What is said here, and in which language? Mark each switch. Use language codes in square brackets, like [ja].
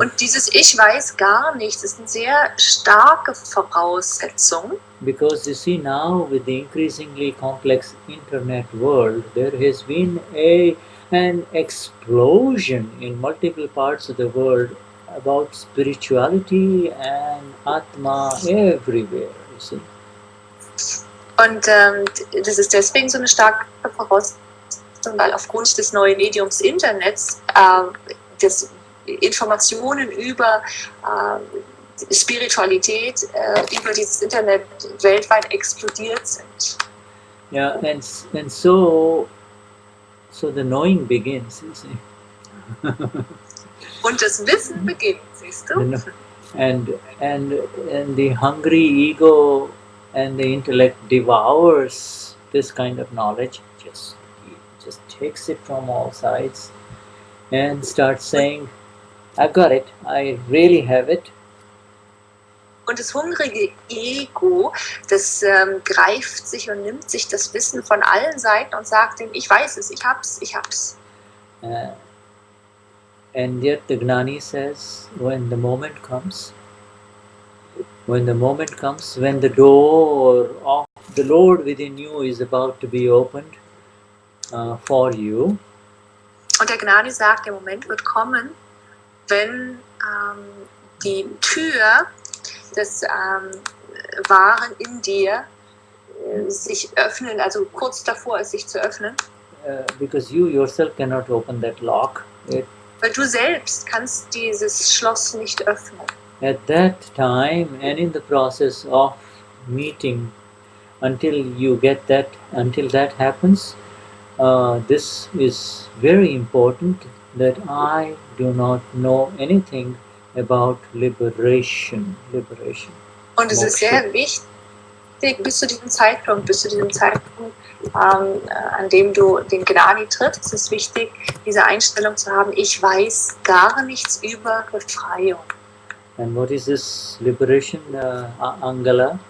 [de] Und dieses Ich weiß gar nichts ist eine sehr starke Voraussetzung. [en] Because you see now with the increasingly complex internet world, there has been an explosion in multiple parts of the world about spirituality and Atma everywhere, you see. [de] Und das ist deswegen so eine starke Voraussetzung, weil aufgrund des neuen Mediums Internets das Informationen über Spiritualität über dieses Internet weltweit explodiert sind. [en] Yeah, and so the knowing begins, you see. [de] Und das Wissen beginnt, siehst du? [en] And the hungry ego and the intellect devours this kind of knowledge, just takes it from all sides and starts saying, I got it, I really have it. [de] Und das hungrige Ego, das greift sich und nimmt sich das Wissen von allen Seiten und sagt ihm, ich weiß es, ich hab's. [en] And yet the Gnani says, when the moment comes, when the door of the Lord within you is about to be opened for you. [de] Und der Gnani sagt, der Moment wird kommen, wenn die Tür des Wahren in dir sich öffnen, also kurz davor ist, sich zu öffnen. [en] Because you yourself cannot open that lock. [de] Weil du selbst kannst dieses Schloss nicht öffnen. [en] At that time and in the process of meeting, until that happens, this is very important, that I do not know anything about liberation. [de] Und es ist sehr wichtig, bis zu diesem Zeitpunkt, an dem du den Gnani trittst, ist es wichtig, diese Einstellung zu haben, ich weiß gar nichts über Befreiung. [en] And what is this liberation, Angela?